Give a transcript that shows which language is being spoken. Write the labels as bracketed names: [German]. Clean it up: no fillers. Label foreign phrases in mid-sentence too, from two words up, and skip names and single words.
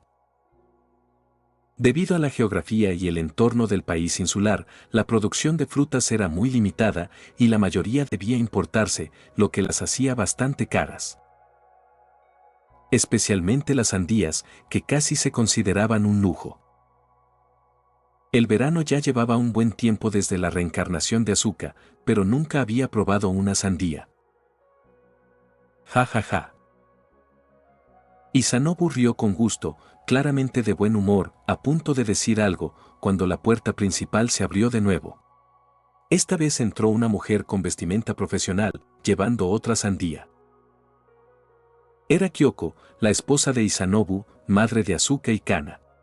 [Spanish] Debido a la geografía y el entorno del país insular, la producción de frutas era muy limitada y la mayoría debía importarse, lo que las hacía bastante caras. Especialmente las sandías, que casi se consideraban un lujo. El verano ya llevaba un buen tiempo desde la reencarnación de Asuka, pero nunca había probado una sandía. Ja ja ja. Izanobu rió con gusto, claramente de buen humor, a punto de decir algo, cuando la puerta principal se abrió de nuevo. Esta vez entró una mujer con vestimenta profesional, llevando otra sandía. Era Kyoko, la esposa de Izanobu, madre de Asuka y Kana.